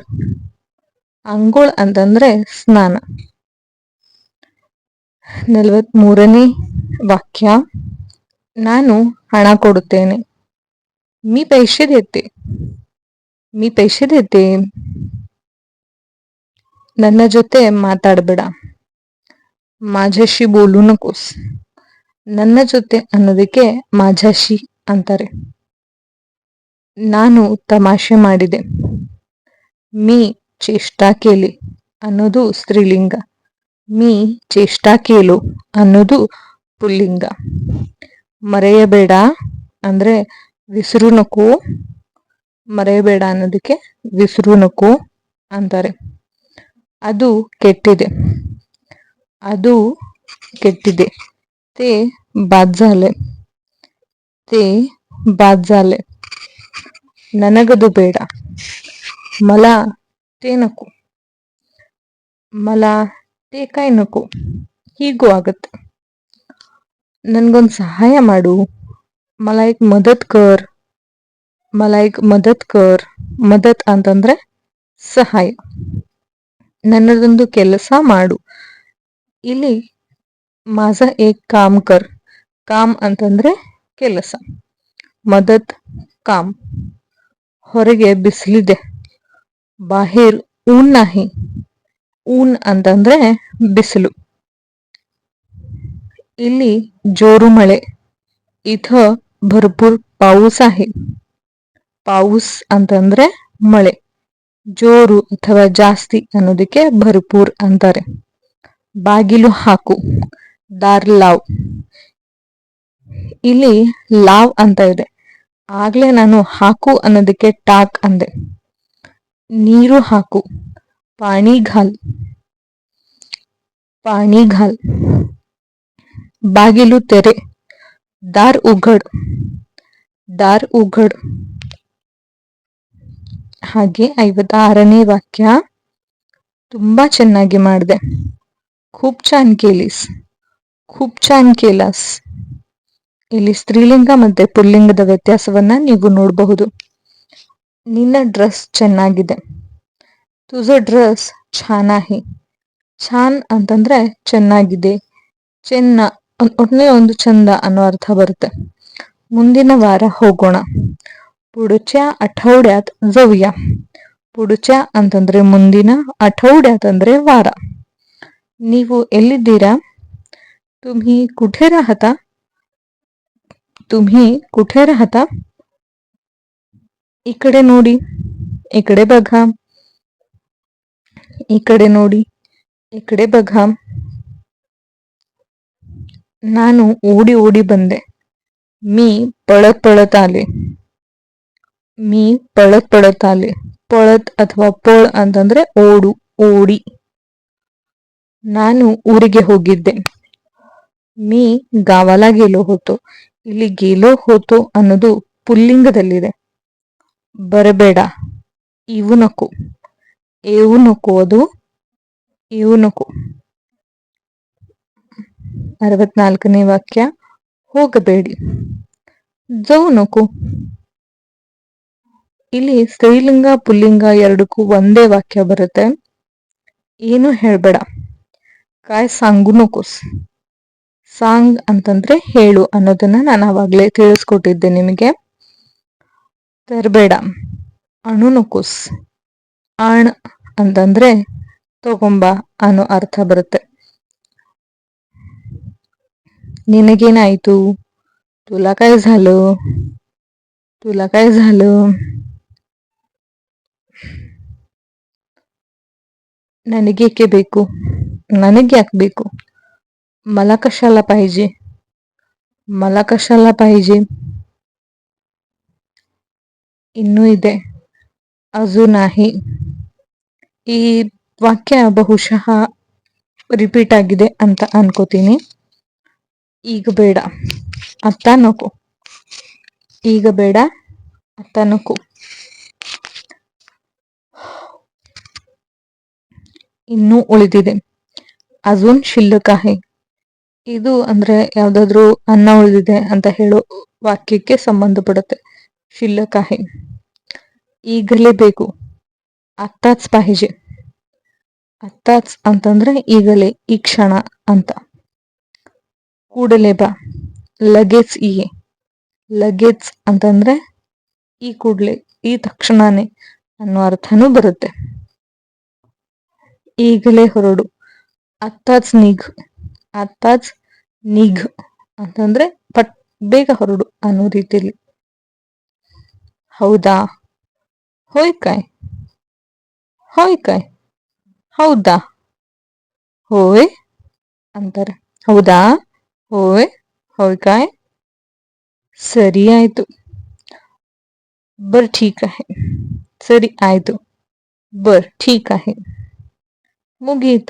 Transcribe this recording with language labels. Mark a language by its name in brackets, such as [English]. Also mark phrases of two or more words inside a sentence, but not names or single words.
[Kannada] ಅಂಗೋಳ್ ಅಂತಂದ್ರೆ ಸ್ನಾನ. 43ನೇ ವಾಕ್ಯ, ನಾನು ಹಣ ಕೊಡುತ್ತೇನೆ. [Marathi] मी पैसे देते. मी पैसे देते. [Kannada] ನನ್ನ ಜೊತೆ ಮಾತಾಡಬೇಡ. [Marathi] माझ्याशी बोलू नकोस. [Kannada] ನನ್ನ ಜೊತೆ ಅನ್ನೋದಕ್ಕೆ माझ्याशी ಅಂತಾರೆ. ನಾನು ತಮಾಷೆ ಮಾಡಿದೆ. [Marathi] मी चेष्टा केली [Kannada] ಅನ್ನೋದು ಸ್ತ್ರೀಲಿಂಗ. [Marathi] मी चेष्टा केलो [Kannada] ಅನ್ನೋದು ಪುಲ್ಲಿಂಗ. ಮರೆಯಬೇಡ ಅಂದ್ರೆ [Marathi] विसरू नको. [Kannada] ಮರೆಯಬೇಡ ಅನ್ನೋದಕ್ಕೆ [Marathi] विसरू नको [Kannada] ಅಂತಾರೆ. ಅದು ಕೆಟ್ಟಿದೆ. ಅದು ಕೆಟ್ಟಿದೆ. [Marathi] ते बाद झाले. ते बाद झाले. [Kannada] ನನಗದು ಬೇಡ. [Marathi] मला ते नको. मला ते काय नको. [Kannada] ಹೀಗೂ ಆಗತ್ತೆ. ನನ್ಗೊಂದು ಸಹಾಯ ಮಾಡು. [Marathi] मला एक मदत कर. मला एक मदत कर. [Kannada] ಮದತ್ ಅಂತಂದ್ರೆ ಸಹಾಯ. ನನ್ನದೊಂದು ಕೆಲಸ ಮಾಡು. ಇಲ್ಲಿ [Marathi] माझा एक काम कर. [Kannada] ಕಾಮ್ ಅಂತಂದ್ರೆ ಕೆಲಸ. [Marathi] मदत काम. [Kannada] ಹೊರಗೆ ಬಿಸಿಲಿದೆ. [Marathi] बाहेर ऊन नाही. [Kannada] ऊन ಅಂತಂದ್ರೆ ಬಿಸಿಲು. ಇಲ್ಲಿ ಜೋರು ಮಳೆ. [Marathi] इथं भरपूर पाऊस आहे. [Kannada] पाऊस ಅಂತಂದ್ರೆ ಮಳೆ. ಜೋರು ಅಥವಾ ಜಾಸ್ತಿ ಅನ್ನೋದಕ್ಕೆ ಭರ್ಪೂರ್ ಅಂತಾರೆ. ಬಾಗಿಲು ಹಾಕು. [Marathi] दार लाव. [Kannada] ಇಲ್ಲಿ ಲಾವ್ ಅಂತ ಇದೆ. ಆಗ್ಲೇ ನಾನು ಹಾಕು ಅನ್ನೋದಕ್ಕೆ ಟಾಕ್ ಅಂದೆ. ನೀರು ಹಾಕು. [Marathi] पाणी घाल. पाणी घाल. [Kannada] ಬಾಗಿಲು ತೆರೆ. [Marathi] दार उघड. दार उघड. [Kannada] ಹಾಗೆ 56ನೇ ವಾಕ್ಯ, ತುಂಬಾ ಚೆನ್ನಾಗಿ ಮಾಡಿದೆ. [Marathi] खूप छान केलीस. खूप छान केलास. [Kannada] ಇಲ್ಲಿ ಸ್ತ್ರೀಲಿಂಗ ಮತ್ತೆ ಪುಲ್ಲಿಂಗದ ವ್ಯತ್ಯಾಸವನ್ನ ನೀವು ನೋಡಬಹುದು. ನಿನ್ನ ಡ್ರೆಸ್ ಚೆನ್ನಾಗಿದೆ. [Marathi] तुझा ड्रेस छान आहे. [Kannada] ಛಾನ್ ಅಂತಂದ್ರೆ ಚೆನ್ನಾಗಿದೆ, ಚೆನ್ನ, ಒಟ್ಟನೆ ಒಂದು ಚಂದ ಅನ್ನೋ ಅರ್ಥ ಬರುತ್ತೆ. ಮುಂದಿನ ವಾರ ಹೋಗೋಣ. [Marathi] पुढच्या आठवड्यात जाऊया. [Kannada] पुढच्या ಅಂತಂದ್ರೆ ಮುಂದಿನ, आठवड्यात ಅಂದ್ರೆ ವಾರ. ನೀವು ಎಲ್ಲಿದ್ದೀರಾ? [Marathi] तुम्ही कुठे राहता? तुम्ही कुठे राहता? इकडे ನೋಡಿ. इकडे बघा. इकडे ನೋಡಿ. इकडे बघा. [Kannada] ನಾನು ಓಡಿ ಓಡಿ ಬಂದೆ. [Marathi] मी पळत पळत आले. मी पळत पळत आले. [Kannada] पळत ಅಥವಾ ಪಳ ಅಂತಂದ್ರೆ ಓಡು, ಓಡಿ. ನಾನು ಊರಿಗೆ ಹೋಗಿದ್ದೆ. [Marathi] मी गावाला गेलो होतो. [Kannada] ಇಲ್ಲಿ [Marathi] गेलो होतो [Kannada] ಅನ್ನೋದು ಪುಲ್ಲಿಂಗದಲ್ಲಿದೆ. [Marathi] ಬರಬೇಡ. येऊ नको. येऊ नको ಅದು येऊ नको. [Kannada] 64ನೇ ವಾಕ್ಯ, ಹೋಗಬೇಡಿ. [Marathi] जाऊ नको. [Kannada] ಇಲ್ಲಿ ಸ್ತ್ರೀಲಿಂಗ ಪುಲ್ಲಿಂಗ ಎರಡಕ್ಕೂ ಒಂದೇ ವಾಕ್ಯ ಬರುತ್ತೆ. ಏನು ಹೇಳ್ಬೇಡ. [Marathi] काय सांगू नकोस. [Kannada] ಸಾಂಗ್ ಅಂತಂದ್ರೆ ಹೇಳು ಅನ್ನೋದನ್ನ ನಾನು ಆವಾಗಲೇ ತಿಳಿಸ್ಕೊಟ್ಟಿದ್ದೆ ನಿಮಗೆ. [Marathi] ತರಬೇಡ. आणू नकोस. [Kannada] ಆಣ್ ಅಂತಂದ್ರೆ ತಗೊಂಬ ಅನ್ನೋ ಅರ್ಥ ಬರುತ್ತೆ. ನಿನಗೇನಾಯ್ತು? [Marathi] तुला काय झालं? तुला काय झालं? [Kannada] ನನಗೇಕೆ ಬೇಕು? ನನಗೆ ಯಾಕೆ ಬೇಕು? [Marathi] मला कशाला पाहिजे? मला कशाला पाहिजे? [Kannada] ಇನ್ನೂ ಇದೆ. [Marathi] अजून आहे. [Kannada] ಈ ವಾಕ್ಯ ಬಹುಶಃ ರಿಪೀಟ್ ಆಗಿದೆ ಅಂತ ಅನ್ಕೋತೀನಿ. ಈಗ ಬೇಡ. [Marathi] आत्ता नको. [Kannada] ಈಗ ಬೇಡ. [Marathi] आत्ता नको. [Kannada] ಇನ್ನೂ ಉಳಿದಿದೆ. [Marathi] अजून शिल्लक आहे. [Kannada] ಇದು ಅಂದ್ರೆ ಯಾವ್ದಾದ್ರು ಅನ್ನ ಉಳಿದಿದೆ ಅಂತ ಹೇಳೋ ವಾಕ್ಯಕ್ಕೆ ಸಂಬಂಧಪಡುತ್ತೆ. [Marathi] शिल्लक आहे. [Kannada] ಈಗಲೇ ಬೇಕು. [Marathi] आत्ताच पाहिजे. [Kannada] आत्ताच ಅಂತಂದ್ರೆ ಈಗಲೇ, ಈ ಕ್ಷಣ ಅಂತ. ಕೂಡಲೇ ಬಾ, [Marathi] लगेच ये. [Kannada] लगेच ಅಂತಂದ್ರೆ ಈ ಕೂಡಲೇ, ಈ ತಕ್ಷಣನೇ ಅನ್ನೋ ಅರ್ಥನೂ ಬರುತ್ತೆ. ಈಗಲೇ ಹೊರಡು, [Marathi] आत्ताच निघ. आत्ताच निघ [Kannada] ಅಂತಂದ್ರೆ ಪಟ್ ಬೇಗ ಹೊರಡು ಅನ್ನೋ ರೀತಿಯಲ್ಲಿ. [Marathi] ಹೌದಾ, होय काय, होय काय, [Kannada] ಹೌದಾ, होय ಅಂತಾರೆ. ಹೌದಾ, [Marathi] होय, होय काय, [Kannada] ಸರಿ ಆಯ್ತು. [Marathi] बर ठीक आहे, [Kannada] ಸರಿ ಆಯ್ತು. [Marathi] बर ठीक आहे, [Kannada] ಮುಗೀತು.